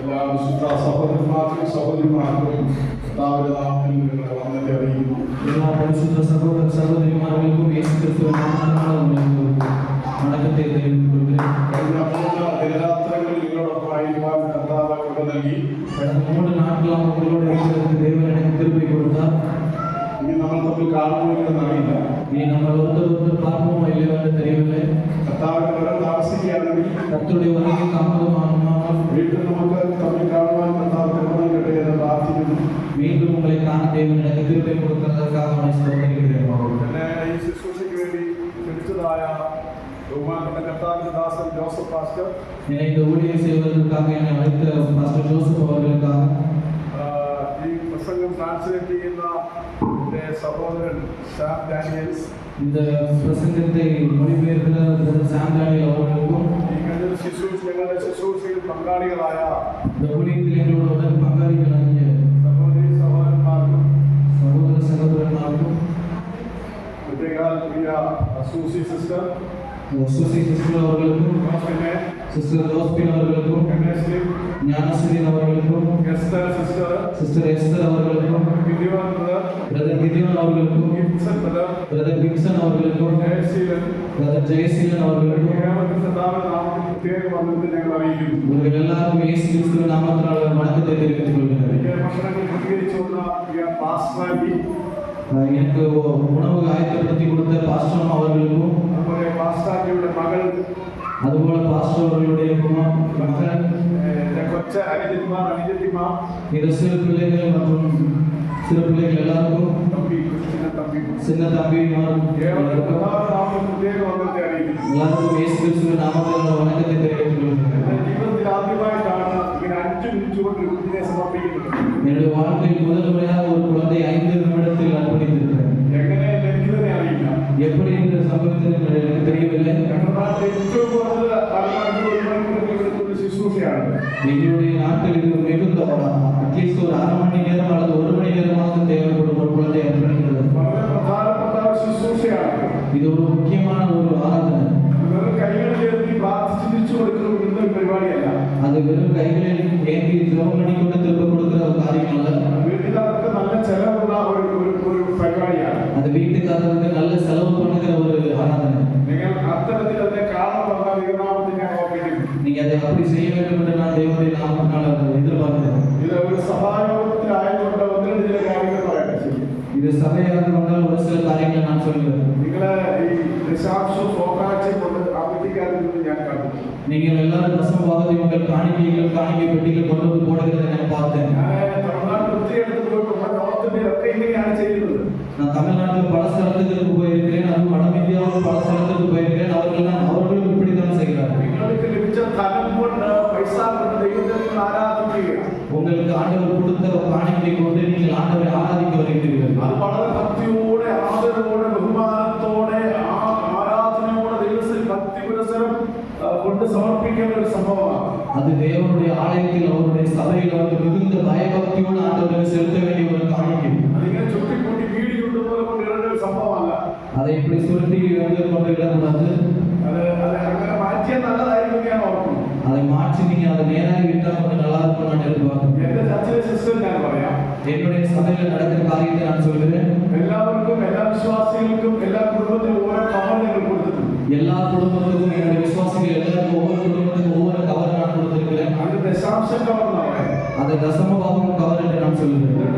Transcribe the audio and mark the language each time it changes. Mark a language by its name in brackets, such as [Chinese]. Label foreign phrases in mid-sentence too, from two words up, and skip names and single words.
[Malayalam] വിശുദ്ധ സഹോദരന്മാർക്കും സഹോദരിമാർക്കും കർത്താവിന്റെ നാമത്തിൽ നിങ്ങളുടെ വന്ദനത്തെ അറിയിക്കുന്നു. എല്ലാ പരിശുദ്ധ സഹോദര സഹോദരിമാർക്കും യേശു ക്രിസ്തുവിന്റെ നാമത്തിൽ വണക്കത്തെ தெரிவித்துக் കഴിഞ്ഞ 3 ദിനരാത്രങ്ങളിൽ നിങ്ങളോടൊപ്പം ആയിരിക്കാൻ കർത്താവ് കൃപ നൽകി. [Tamil] கடந்த 3 நாட்களாக உங்களோடு இருக்கிறதுக்கு தேவன் எனக்கு கிருபை கொடுத்தார். [Malayalam] ഇനി നമ്മൾ തമ്മിൽ കാണുമോ എന്ന് അറിയില്ല. [Tamil] இனி நம்ம ஒருத்தர் பார்ப்போமோ இல்லையோ என்று தெரியவில்லை. [Malayalam] കർത്താവിന്റെ വരവ് താമസിക്കുകയാണെങ്കിൽ [Tamil] கர்த்தருடைய வருகை தாமதமானால் [Malayalam] വീണ്ടും നമുക്ക് തമ്മിൽ കാണുവാൻ കർത്താവ് കൃപ നൽകട്ടെ എന്ന് പ്രാർത്ഥിക്കുന്നു. [Tamil] மீண்டும் உங்களை காண தேவன் எனக்கு கிருபை கொடுக்கிறதற்காக அவனை ஸ்தோத்திரிக்கிறேன். [Malayalam] എന്നെ ഈ ശുശ്രൂഷയ്ക്ക് വേണ്ടി ക്ഷണിച്ചതായ ബഹുമാനപ്പെട്ട കർത്താവിന്റെ ദാസൻ ജോസഫ് പാസ്റ്റർ, [Tamil] என்னை இந்த ஊழியை செய்வதற்காக என்னை அழைத்த பாஸ்டர் ஜோசப் அவர்களுக்காக, [Malayalam] ഈ പ്രസംഗം ട്രാൻസ്ലേറ്റ് ചെയ്യുന്ന എൻ്റെ സഹോദരൻ സാം ഡാനിയൽസ്, [Tamil] இந்த பிரசங்கத்தை மொழிபெயர்க்கிற சாம் டேனியல் அவர்களுக்கும், [Malayalam] ഞങ്ങളുടെ ശുശ്രൂഷയിൽ പങ്കാളികളായ [Tamil] இந்த ஊழியத்தில் எங்களோட பங்காளிகளாகிய [Malayalam] സഹോദരി സഹോദരന്മാർക്കും [Tamil] சகோதர சகோதரன்மாருக்கும், [Malayalam] പ്രത്യേകാൽ പ്രിയ സൂസി സിസ്റ്റർ, [Tamil] சுசி சிஸ்டர் அவர்களுக்கும், [Malayalam] പിന്നെ [Tamil] சிஸ்டர் ஜோஸ்பின் அவர்களுக்கும், ஞானஸ்ரீன் அவர்களுக்கும், [Malayalam] എസ്തർ സിസ്റ്റർ, [Tamil] சிஸ்டர் எஸ்தர் அவர்களுக்கும், [Malayalam] ഗിദിയോൻ ബ്രദർ, [Tamil] பிரதர் கிதியோன் அவர்களுக்கும், [Malayalam] ഗിബ്സൺ ബ്രദർ, [Tamil] பிரதர் கிப்சன் அவர்களுக்கும், [Malayalam] ജയശീലൻ, [Tamil] பிரதர் ஜெயசீலன் அவர்களுக்கும், [Malayalam] കർത്താവിന്റെ നാമത്തിൽ പ്രത്യേക വന്ദനത്തെ ഞങ്ങൾ അറിയിക്കുന്നു. [Tamil] இவர்கள் எல்லாருக்கும் இயேசு கிறிஸ்துவின் நாமத்தினால் வணக்கத்தை தெரிவித்துக் கொள்கிறேன். [Malayalam] ഭക്ഷണങ്ങൾ ക്രമീകരിച്ചു വന്ന പാസ്റ്റർ [Tamil] எனக்கு உணவு ஆயத்தப்படுத்தி கொடுத்த பாஸ்டர் அவர்களுக்கும், [Malayalam] അതുപോലെ പാസ്റ്ററുടെ മകൾ, [Tamil] அதுபோல பாஸ்டர் அவர்களுடைய மகன், [Malayalam] കൊച്ച അനുജന്മാർ അനുജത്തിമാർ, [Tamil] இந்த சிறு பிள்ளைகள் மற்றும் சிறு பிள்ளைகள் எல்லாருக்கும், சின்ன தம்பிமாரும் எல்லாருக்கும் இயேசு கிறிஸ்துவின் நாமத்தில் வணக்கத்தை தெரிவித்துக் கொள்கிறேன். [Malayalam] ജീവിതത്തിൽ ആദ്യമായിട്ടാണ് ഇങ്ങനെ 5 മിനിറ്റ് കൊണ്ട് കുഞ്ഞിനെ സമർപ്പിക്കുന്നത്. [Tamil] என்னுடைய வாழ்க்கையில் முதல் முறையாக ஒரு குழந்தை 5 நிமிடத்தில் அர்ப்பணித்திருக்கிறேன். [Malayalam] എങ്ങനെ ലഭിക്കുന്നതിനെ അറിയില്ല. [Tamil] எப்படி இந்த சம்பவத்தில் எனக்கு தெரியவில்லை. [Malayalam] ഞങ്ങളുടെ നാട്ടിൽ ഏറ്റവും കൂടുതൽ ഒരു ശുശ്രൂഷയാണ്. [Tamil] எங்களுடைய நாட்டில் இது மிகுந்த அட்லீஸ்ட் ஒரு 1/2 மணி நேரம் அல்லது 1 மணி நேரமாக தேவைப்படும் ஒரு குழந்தை அர்ப்பணிக்கிறது. [Malayalam] വളരെ പ്രധാനപ്പെട്ട ശുശ്രൂഷയാണ്. [Tamil] இது ஒரு முக்கியமான ஒரு ஆராதனை. [Malayalam] വെറും കൈകളിൽ എഴുതി പ്രാർത്ഥിച്ച് തിരിച്ചു കൊടുക്കുന്ന ഒരു പരിപാടിയല്ല. [Tamil] அது வெறும் கைகளில் ஏந்தி ஜெபம் பண்ணி கொண்டு திரும்ப கொடுக்கிற ஒரு காரியம் அல்ல. [Malayalam] വീട്ടുകാർക്ക് നല്ല ചെലവുള്ള ഒരു പരിപാടിയാണ്. [Tamil] அது வீட்டுக்காரருக்கு நல்ல செலவு பண்ணுகிற ஒரு ஆராதனை. [Malayalam] നിങ്ങൾ അത്തരത്തിൽ അതിനെ കാണാൻ വന്നാൽ ദൈവനാമത്തിൽ ഞാൻ ഓർമ്മിക്കുന്നു. [Tamil] நீங்க அதை அப்படி செய்ய வேண்டும் என்று நான் தேவனுடைய நாமத்தினால் அதை எதிர்பார்க்கிறேன். [Malayalam] ഇത് ഒരു സഭായോഗത്തിലായതുകൊണ്ട് 1-2 ചില കാര്യങ്ങൾ പറയട്ടെ. [Tamil] இது சபையாக கொண்டால் ஒரு சில காரியங்களை நான் சொல்கிறேன். [Malayalam] നിങ്ങളെ ഈ ദശാംശം ഫോക്കാഴ്ച കൊണ്ട് അവധിക്കാതിരുന്നത് ഞാൻ കണ്ടു. [Tamil] நீங்கள் எல்லாரும் தசம பாகத்தை உங்கள் காணிக்கைகள் காணிக்கை பெட்டிகள் கொண்டு வந்து போடுகிறதை நான் பார்த்தேன். [Malayalam] ഞാൻ തമിഴ്നാട്ടിൽ ഒത്തിരിയിടത്ത് പോയിട്ടുണ്ട്. നോർത്ത് ഇന്ത്യയിലൊക്കെ ഇങ്ങനെയാണ് ചെയ്യുന്നത്. [Tamil] நான் தமிழ்நாட்டில் பல ஸ்தலத்துக்கு போயிருக்கிறேன். அதுவும் வட இந்தியாவில் பல ஸ்தலத்துக்கு போயிருக்கிறேன். அவர்களும் இப்படித்தான் செய்கிறார்கள். [Malayalam] നിങ്ങൾക്ക് ലഭിച്ച ധനം കൊണ്ട് പൈസ കൊണ്ട് ദൈവത്തെ ആരാധിക്കുക. [Tamil] உங்களுக்கு ஆண்டவர் கொடுத்த காணிக்கை கொண்டு நீங்கள் ஆண்டவரை ஆராதிக்க வருகிறீர்கள். [Malayalam] അത് വളരെ ഭക്തിയോടെ ആദരവോടെ ബഹുമാനത്തോടെ ആരാധനയോടെ ദൈവത്തിൽ ഭക്തി പുരസ്സരം കൊണ്ട് സമർപ്പിക്കേണ്ട ഒരു സംഭവമാണ്. [Tamil] அது தேவனுடைய ஆலயத்தில் அவருடைய சபையில் வந்து மிகுந்த பயபக்தியோடு ஆண்டவருக்கு செலுத்த வேண்டிய ஒரு காணிக்கை. [Malayalam] അതിങ്ങനെ ചുട്ടിക്കൂട്ടി വീടിയുണ്ട് പോലെ കൊണ്ടിടേണ്ട ഒരു സംഭവമല്ല. [Tamil] அதை இப்படி சுருட்டி வந்து கொண்டு இடக்கூடாது. [Malayalam] അത് അങ്ങനെ മാറ്റിയാൽ നല്ലതായിരിക്കും ഞാൻ ഓർക്കുന്നു. [Tamil] அதை மாற்றி நீங்க அதை நேராக விட்டால் கொஞ்சம் நல்லா இருக்கும் நான் எதிர்பார்க்கிறேன். [Malayalam] എന്റെ ചർച്ചിലെ സിസ്റ്റർ ഞാൻ പറയാം. [Tamil] என்னுடைய சபையில் நடக்கிற காரியத்தை நான் சொல்கிறேன். [Malayalam] എല്ലാവർക്കും എല്ലാ വിശ്വാസികൾക്കും എല്ലാ കുടുംബത്തിലും ഓരോ കവർ ഞങ്ങൾ കൊടുത്തിട്ടുണ്ട്. [Tamil] எல்லா குடும்பத்துக்கும் என்னுடைய விசுவாசிகள் எல்லாருக்கும் ஒவ்வொரு குடும்பத்துக்கும் ஒவ்வொரு கவர் நான் கொடுத்திருக்கிறேன். [Malayalam] അത് ദശാംശം കവർ എന്നാണ് പറയുന്നത്. [Tamil] அதை தசமபாகம் கவர் என்று நான் சொல்கிறேன்.